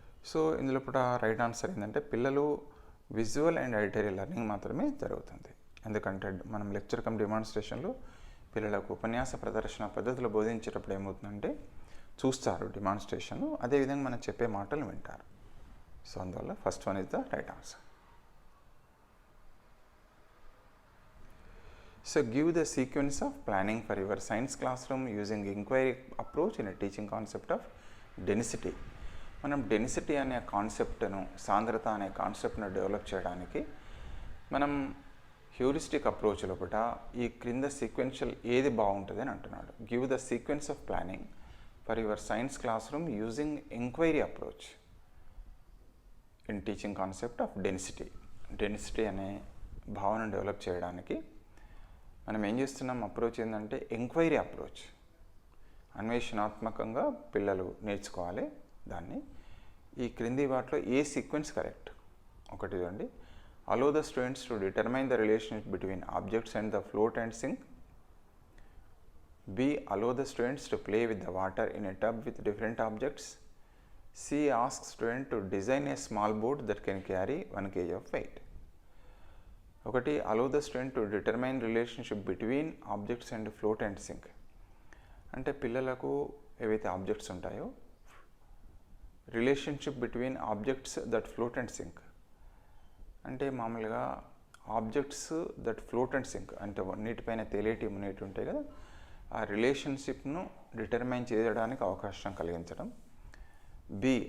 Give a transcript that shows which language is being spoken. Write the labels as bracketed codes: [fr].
[te] So ఇందులో కూడా right answer ఏంటంటే పిల్లలు విజువల్ అండ్ ఆడిటరీ లెర్నింగ్ మాత్రమే జరుగుతుంది. ఎందుకంటే మనం లెక్చర్ కమ్ డిమాన్స్ట్రేషన్లో పిల్లలకు ఉపన్యాస ప్రదర్శన పద్ధతిలో బోధించేటప్పుడు ఏమవుతుందంటే చూస్తారు డిమాన్స్ట్రేషన్, అదేవిధంగా మనం చెప్పే మాటలు వింటారు. [en] సో అందువల్ల first one is the right answer. So give the sequence of planning for your science classroom using inquiry approach in a teaching concept of density. [te] మనం డెన్సిటీ అనే కాన్సెప్ట్ను, సాంద్రత అనే కాన్సెప్ట్ను డెవలప్ చేయడానికి మనం హ్యూరిస్టిక్ అప్రోచ్ లోపల ఈ క్రింద సీక్వెన్షియల్ ఏది బాగుంటుంది అని అంటున్నాడు. [en] give the sequence of planning for your science classroom using enquiry approach in teaching concept of density [te] అనే భావనను డెవలప్ చేయడానికి మనం ఏం చేస్తున్నాం, అప్రోచ్ ఏంటంటే ఎంక్వైరీ అప్రోచ్. అన్వేషణాత్మకంగా పిల్లలు నేర్చుకోవాలి దాన్ని. ఈ క్రింది వాటిలో ఏ సీక్వెన్స్ కరెక్ట్? ఒకటి చూడండి, [en] Allow the students to determine the relationship between objects and the float and sink. B. Allow the students to play with the water in a tub with different objects. C. Ask student to design a small boat that can carry 1 kg of weight. ఒకటి, allow the student to determine relationship between objects and float and sink. [te] అంటే పిల్లలకు ఏవైతే objects ఉంటాయో, [en] Relationship between objects that float and sink. [te] అంటే మామూలుగా [en] objects that float and sink [te] అంటే నీటిపైన తేలేటి మునేటి ఉంటాయి కదా, ఆ రిలేషన్షిప్ను డిటర్మైన్ చేయడానికి అవకాశం కలిగించడం. బి.